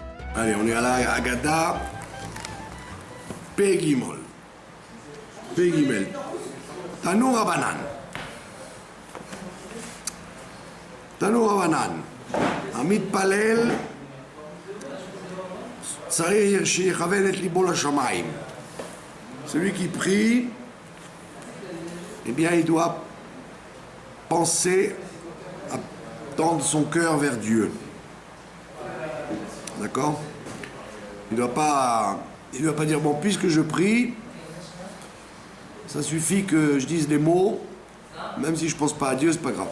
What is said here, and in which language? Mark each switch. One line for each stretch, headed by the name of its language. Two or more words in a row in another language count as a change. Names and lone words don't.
French: Allez, on est à la
Hebrew: הגדה פגימל. פ"ג. תנו רבנן. תנו רבנן. המתפלל צריך שיכוון את ליבו לשמיים.
French: Celui qui prie, eh bien, il doit penser à tendre son cœur vers Dieu. D'accord? Il ne doit pas dire, bon, puisque je prie, ça suffit que je dise les mots, même si je ne pense pas à Dieu, c'est pas grave.